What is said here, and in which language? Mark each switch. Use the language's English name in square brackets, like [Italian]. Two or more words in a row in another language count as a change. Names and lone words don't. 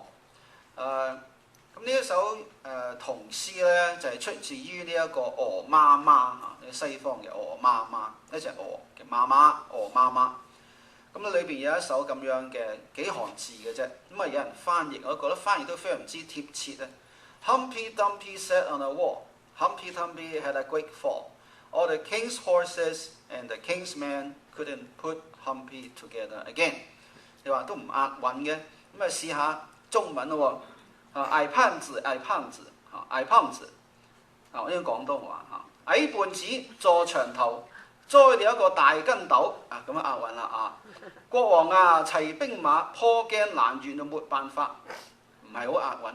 [Cantonese] 咁呢一首童詩呢，就係出自於呢一個鵝媽媽西方嘅鵝媽媽，一隻鵝嘅媽媽，鵝媽媽。咁裏邊有一首咁樣嘅幾行字嘅啫，咁啊有人翻譯，我覺得翻譯都非常之貼切啊。 [English] Humpty Dumpty sat on a wall. Humpty Dumpty had a great fall. All the king's horses and the king's men couldn't put Humpty together again。 [Cantonese] 你話都唔押韻嘅，咁啊試下中文咯喎。矮胖子，矮胖子，矮胖子。我呢個廣東話嚇。矮胖子坐牆頭，栽了一個大筋斗。咁啊押韻啦啊！國王啊，齊兵馬，破鏡難圓就沒辦法，唔係好押韻。